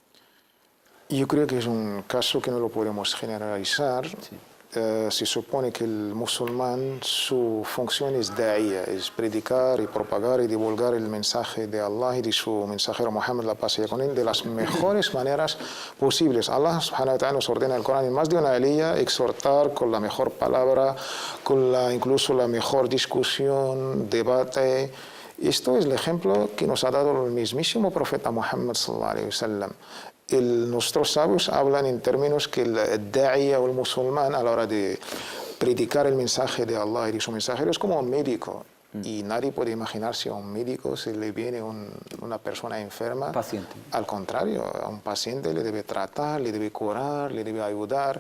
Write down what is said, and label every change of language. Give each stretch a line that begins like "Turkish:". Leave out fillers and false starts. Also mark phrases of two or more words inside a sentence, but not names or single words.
Spanish: Yo creo que es un caso que no lo podemos generalizar. Sí. Se supone que el musulmán, su función es da'iyya, es predicar y propagar y divulgar el mensaje de Allah y de su mensajero Muhammad, la paz sea con él, de las mejores maneras posibles. Allah
Arabic: سبحانه وتعالى
Spanish: nos ordena en el Corán en más de una aliyah exhortar con la mejor palabra, con incluso la mejor discusión, debate. Esto es el ejemplo que nos ha dado el mismísimo profeta Muhammad
Arabic: صلى الله عليه وسلم.
Spanish: Nuestros sabios hablan en términos que el da'iyya o el musulmán, a la hora de predicar el mensaje de Allah y de su mensajero, es como un médico. Y nadie puede imaginarse a un médico si le viene una persona enferma. Paciente. Al contrario, a un paciente le debe tratar, le debe curar, le debe ayudar.